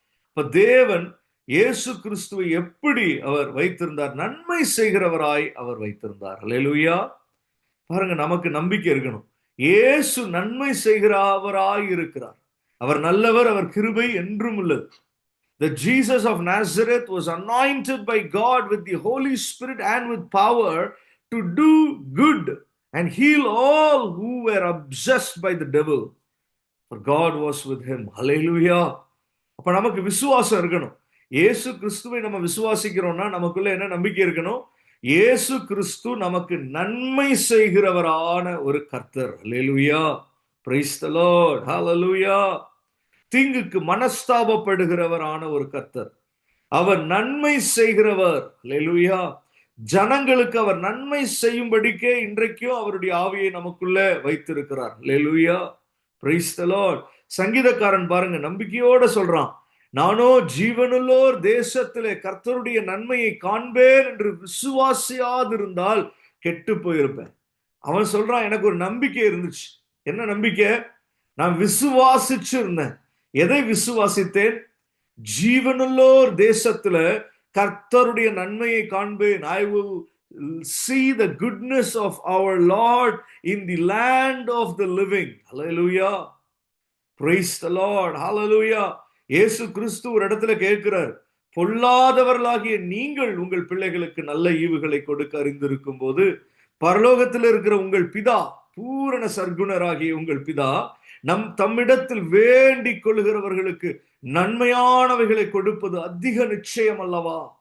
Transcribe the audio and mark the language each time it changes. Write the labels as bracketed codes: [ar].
[ta] இப்ப தேவன் இயேசு கிறிஸ்துவை எப்படி அவர் வைத்திருந்தார்? நன்மை செய்கிறவராய் அவர் வைத்திருந்தார். அல்லேலூயா. பாருங்க, நமக்கு நம்பிக்கை இருக்கணும். இயேசு நன்மை செய்கிறவராய் இருக்கிறார். அவர் நல்லவர், அவர் கிருபை என்றும் உள்ளது. [en] that Jesus of Nazareth was anointed by God with the Holy Spirit and with power to do good and heal all who were obsessed by the devil, for God was with him. [ta] Hallelujah. அப்ப நமக்கு விசுவாசம் இருக்கணும். இயேசு கிறிஸ்துவை நம்ம விசுவாசிக்கிறோம்னா நமக்குள்ள என்ன நம்பிக்கை இருக்கணும்? இயேசு கிறிஸ்து நமக்கு நன்மை செய்கிறவரான ஒரு கர்த்தர். ஹல்லேலூயா. Praise the Lord. ஹல்லேலூயா. தீங்குக்கு மனஸ்தாபப்படுகிறவரான ஒரு கர்த்தர். அவர் நன்மை செய்கிறவர். ஹல்லேலூயா. ஜனங்களுக்கு அவர் நன்மை செய்யும்படிக்கே இன்றைக்கும் அவருடைய ஆவியை நமக்குள்ள வைத்திருக்கிறார். ஹல்லேலூயா. Praise the Lord. சங்கீதக்காரன் பாருங்க, நம்பிக்கையோட சொல்றான், நானோ ஜீவனுள்ளோர் தேசத்திலே கர்த்தருடைய நன்மையை காண்பேன் என்று விசுவாசியாதிருந்தால் கெட்டு போயிருப்பேன். அவன் சொல்றான், எனக்கு ஒரு நம்பிக்கை இருந்துச்சு. என்ன நம்பிக்கை? நான் விசுவாசிச்சு இருந்தேன். எதை விசுவாசித்தேன்? ஜீவனுள்ளோர் தேசத்துல கர்த்தருடைய நன்மையை காண்பேன். [en] I will see the goodness of our Lord in the land of the living. Hallelujah. Praise the Lord. Hallelujah. [ta] இயேசு கிறிஸ்து ஒரு இடத்துல கேட்கிறார், பொல்லாதவர்களாகிய நீங்கள் உங்கள் பிள்ளைகளுக்கு நல்ல ஈவுகளை கொடுக்க அறிந்திருக்கும் போது பரலோகத்தில் இருக்கிற உங்கள் பிதா, பூரண சர்க்குணராகிய உங்கள் பிதா தம்மிடத்தில் வேண்டிக் கொள்கிறவர்களுக்கு நன்மையானவைகளை கொடுப்பது அதிக நிச்சயம் அல்லவா?